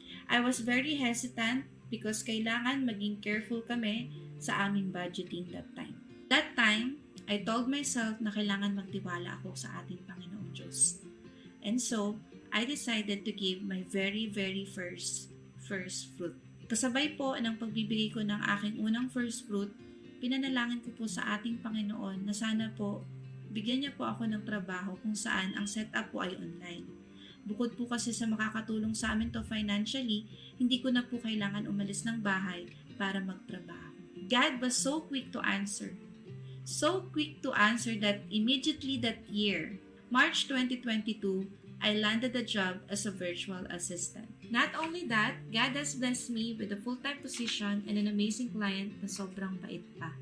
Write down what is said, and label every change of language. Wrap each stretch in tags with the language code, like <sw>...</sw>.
<en>I was very hesitant because</en> <tl>kailangan maging careful kami sa aming budgeting</tl> <en>that time. That time, I told myself</en> <tl>na kailangan magtiwala ako sa ating Panginoong Diyos.</tl> <en>And so, I decided to give my very, very first fruit.</en> <tl>Kasabay po ng pagbibigay ko ng aking unang first fruit, pinanalangin ko po sa ating Panginoon na sana po bigyan niya po ako ng trabaho kung saan ang setup po ay online. Bukod po kasi sa makakatulong sa amin to financially, hindi ko na po kailangan umalis ng bahay para magtrabaho.</tl> <en>God was so quick to answer. So quick to answer that immediately that year, March 2022, I landed a job as a virtual assistant. Not only that, God has blessed me with a full-time position and an amazing client</en> <tl>na sobrang bait pa.</tl>